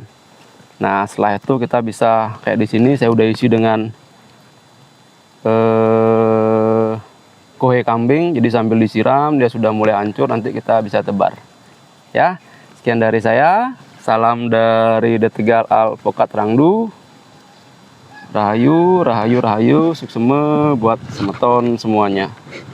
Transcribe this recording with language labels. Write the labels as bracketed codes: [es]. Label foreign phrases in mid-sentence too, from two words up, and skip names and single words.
[id] Nah, setelah itu kita bisa kayak di sini saya udah isi dengan kohe kambing. Jadi sambil disiram dia sudah mulai hancur, nanti kita bisa tebar. Ya, sekian dari saya. Salam dari Detegal Alpukat Rangdu. Rahayu, rahayu, rahayu, sukseme buat semeton semuanya.